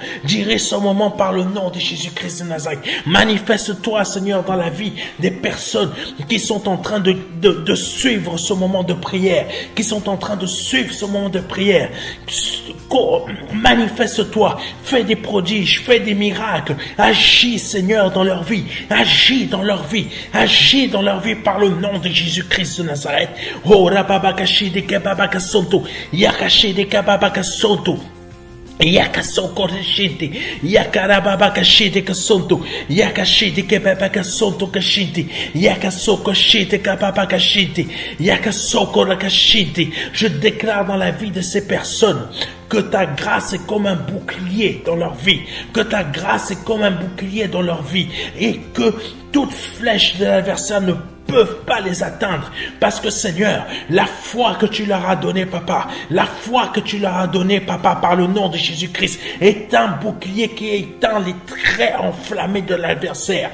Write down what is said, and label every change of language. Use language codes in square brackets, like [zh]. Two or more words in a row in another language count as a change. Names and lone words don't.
[fr] Dirige ce moment par le nom de Jésus-Christ de Nazareth. Manifeste-toi, Seigneur, dans la vie des personnes qui sont en train de suivre ce moment de prière. Qui sont en train de suivre ce moment de prière. Manifeste-toi. Fais des prodiges. Fais des miracles. Agis, Seigneur, dans leur vie. Agis dans leur vie. Agis dans leur vie par le nom de Jésus-Christ de Nazareth. Oh rababa kashidi kebaba kasonto. Yakashidi kebaba kasonto. Yakasoko reshindi. Yakarababa kashidi kasonto. Yakashidi kebaba kasonto kashindi. Yakasoko shidi kebaba kashindi. Yakasoko rakashindi. Je déclare dans la vie de ces personnes que ta grâce est comme un bouclier dans leur vie, que ta grâce est comme un bouclier dans leur vie, et que toute flèche de l'adversaire ne peuvent pas les atteindre, parce que Seigneur, la foi que tu leur as donnée, Papa, la foi que tu leur as donnée, Papa, par le nom de Jésus-Christ, est un bouclier qui éteint les traits enflammés de l'adversaire.